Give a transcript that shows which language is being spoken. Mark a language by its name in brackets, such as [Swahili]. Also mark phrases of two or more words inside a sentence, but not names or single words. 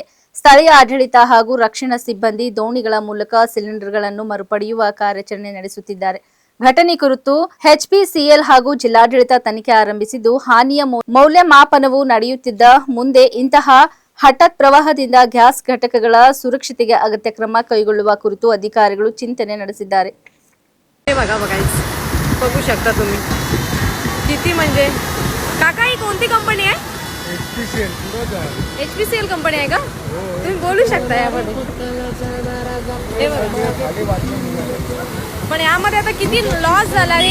[Kannada] ಸ್ಥಳೀಯ ಆಡಳಿತ ಹಾಗೂ ರಕ್ಷಣಾ ಸಿಬ್ಬಂದಿ ದೋಣಿಗಳ ಮೂಲಕ ಸಿಲಿಂಡರ್ಗಳನ್ನು ಮರುಪಡೆಯುವ ಕಾರ್ಯಾಚರಣೆ ನಡೆಸುತ್ತಿದ್ದಾರೆ. ಘಟನೆ ಕುರಿತು HPCL ಹಾಗೂ ಜಿಲ್ಲಾಡಳಿತ ತನಿಖೆ ಆರಂಭಿಸಿದ್ದು, ಹಾನಿಯ ಮೌಲ್ಯಮಾಪನವು ನಡೆಯುತ್ತಿದ್ದ ಮುಂದೆ ಇಂತಹ ಹಠಾತ್ ಪ್ರವಾಹದಿಂದ ಗ್ಯಾಸ್ ಘಟಕಗಳ ಸುರಕ್ಷತೆಗೆ ಅಗತ್ಯ ಕ್ರಮ ಕೈಗೊಳ್ಳುವ ಕುರಿತು ಅಧಿಕಾರಿಗಳು ಚಿಂತನೆ ನಡೆಸಿದ್ದಾರೆ. [Marathi] बघू शकता तुम्ही किती म्हणजे काका ही कोणती कंपनी आहे? HPCL कंपनी आहे का? तुम्ही बोलू शकता यामध्ये. पण यामध्ये आता किती लॉस झाला रे.